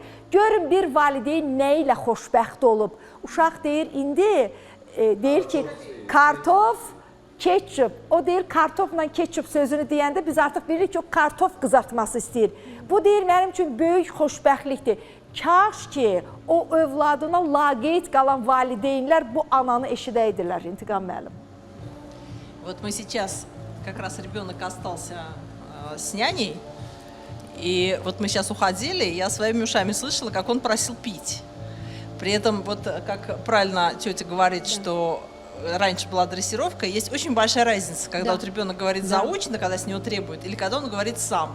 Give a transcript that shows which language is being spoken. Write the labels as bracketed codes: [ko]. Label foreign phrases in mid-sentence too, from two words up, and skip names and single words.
[az] Görün bir valideyn nə ilə xoşbəxt olub. Uşaq deyir, indi deyir ki, kartof, ketçup. O deyir, kartofla ketçup sözünü deyəndə biz artıq bilirik ki, o kartof qızartması istəyir. Bu deyir, mənim üçün böyük xoşbəxtlikdir. Kaş ki, o övladına laqeyd qalan valideynlər bu ananı eşidəydirlər, İntiqam müəllim. [ru] Вот мы сейчас, как раз ребенок остался с няней, и вот мы сейчас уходили, и я своими ушами слышала, как он просил пить. При этом, вот как правильно тетя говорит, что раньше была дрессировка, есть очень большая разница, когда вот ребенок говорит заочно, когда с него требуют, или когда он говорит сам.